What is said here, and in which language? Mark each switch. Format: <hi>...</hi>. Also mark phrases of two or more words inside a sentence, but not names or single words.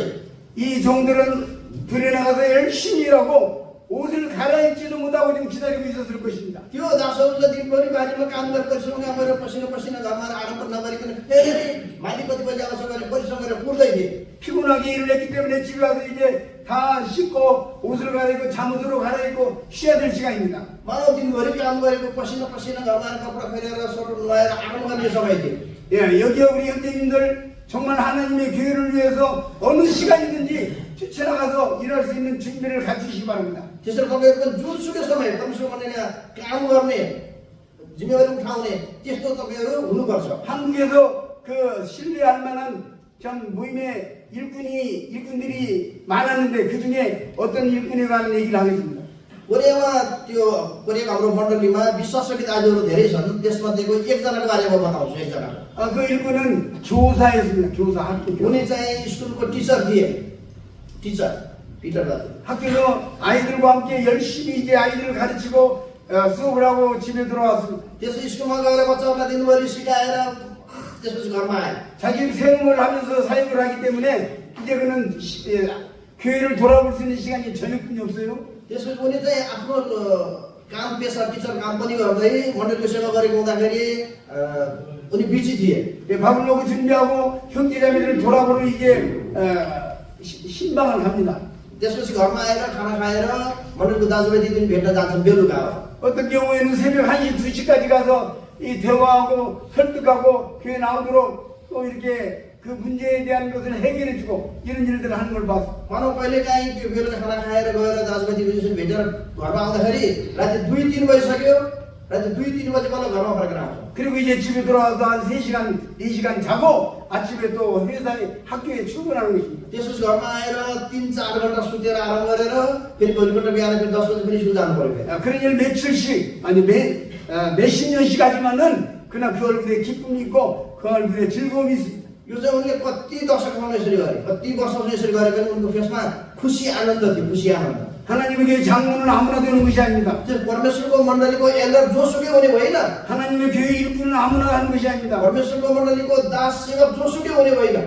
<ko>이 종들은 들에 나가서 열심히 일하고 옷을 갈아입지도 못하고 지금 기다리고 있었을 것입니다.</ko> <ne>त्यो दासहरूले दिनभरि बारीमा काम गरेर परिश्रम गरेर पसिना घरमा आडम्बर नगरिकन फेरि मालिक कति बजी आउँछ गरेर परिश्रम गरेर पुर्दै थिए।</ne> <ko>피곤하게 일을 했기 때문에 집에 와서 이제 다 씻고 옷을 갈아입고 잠옷으로 갈아입고 쉬어야 될 시간입니다.</ko> <ne>मानव दिनभरि काम गरेको पसिना घरमा कपडा फेरेर सर नुहाएर आराम गर्ने समय थियो।</ne> <ko>예, 여기에 우리 형제님들 정말 하나님의 교회를 위해서 어느 시간이든지 뛰쳐나가서 일할 수 있는 준비를 갖추시기 바랍니다.</ko> <ne>त्यसरी तपाईँहरू पनि जुनसुकै समय परमेश्वर भनेर काम गर्ने जिम्मेवारी उठाउने त्यस्तो तपाईँहरू हुनुपर्छ।</ne> <ko>한국에서 그 신뢰할 만한 참 모임의 일꾼들이 많았는데 그 중에 어떤 일꾼에 관한 얘기를 하겠습니다.</ko> <ne>कोरियामा त्यो कोरियाको हाम्रो मण्डलीमा विश्वासकी दाजुहरू धेरै छन्। त्यसमध्येको एकजनाको बारेमा बताउँछु। एकजना</ne> <ko>그 일꾼은 교사였습니다. 교사 학교</ko> <ne>उनी चाहिँ स्कुलको टिचर थिए। टिचर पिटर दाजु</ne> <ko>학교에서 아이들과 함께 열심히 이제 아이들을 가르치고 수업을 하고 집에 들어왔습니다.</ko> <ne>त्यसो स्कुलमा गएर बच्चाहरूलाई दिनभरि सिकाएर त्यसपछि घरमा आए।</ne> <ko>자기 세움을 하면서 사역을 하기 때문에 이제 그는 교회를 돌아볼 수 있는 시간이 저녁뿐이 없어요.</ko> <ne>त्यसपछि उनी चाहिँ आफ्नो काम पेसा टिचर काम पनि गर्दै मण्डलीको सेवा गरेको हुँदाखेरि उनी बिजी थिए।</ne> <ko>밥을 먹고 준비하고 형제자매들을 돌아보러 이제 신방을 갑니다.</ko> <ne>त्यसपछि घरमा आएर खाना खाएर मण्डलीको दाजुभाइ दिदी भेट्न जान्छन् बेलुका।</ne> <ko>어떤 경우에는 새벽 1시, 2시까지 가서 이 대화하고 설득하고 교회 나오도록 또 이렇게 그 문제에 대한 것을 해결해주고 이런 일들을 하는 걸 봤어.</ko> <ne>मानव कहिले काहीँ त्यो बेलुका खाना खाएर गएर दाजुभाइ दिदीसँग भेटेर घरमा आउँदाखेरि राति 2-3 बजिसक्यो। राति 2-3 बजे बल्ल घरमा फर्केर आउँछ।</ne> <ko>그리고 이제 집에 들어와서 한 3시간, 4시간 자고 아침에 또 회사에 학교에 출근하는 것입니다.</ko> <ne>त्यसपछि घरमा आएर 3-4 घण्टा सुतेर आराम गरेर फेरि भोलिपल्ट बिहान फेरि 10 बजे फेरि स्कुल जानु पर्यो।</ne> <ko>그런 일 며칠씩 아니 몇십 년씩 하지만은 그러나 그 얼굴에 기쁨이 있고 그 얼굴에 즐거움이 있습니다.</ko> <ne>यो चाहिँ उनले कति दशकसम्म यसरी गरे, कति वर्षसम्म यसरी गरे पनि उनको फेसमा खुसी आनन्द थियो। खुसी आनन्द।</ne> <ko>하나님의 교회 장로는 아무나 되는 것이 아닙니다.</ko> <ne>त्यो परमेश्वरको मण्डलीको एल्डर जोसुकै हुने होइन।</ne> <ko>하나님의 교회 일꾼은 아무나 하는 것이 아닙니다.</ko> <ne>परमेश्वरको मण्डलीको दास सेवक जोसुकै हुने होइन।</ne>